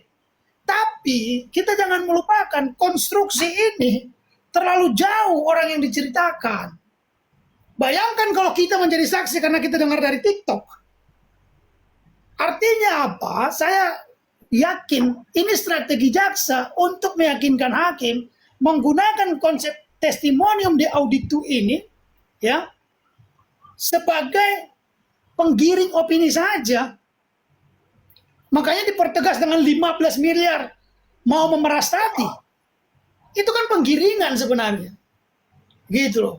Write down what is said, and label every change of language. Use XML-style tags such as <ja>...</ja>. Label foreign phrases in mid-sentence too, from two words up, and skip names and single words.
<id>Tapi kita jangan melupakan konstruksi ini terlalu jauh orang yang diceritakan. Bayangkan kalau kita menjadi saksi karena kita dengar dari TikTok. Artinya apa? Saya yakin ini strategi jaksa untuk meyakinkan hakim menggunakan konsep</id> <la>testimonium de auditu</la> <id>ini ya sebagai penggiring opini saja. Makanya dipertegas dengan 15 miliar mau memeras tadi. Itu kan penggiringan sebenarnya. Gitu loh.</id>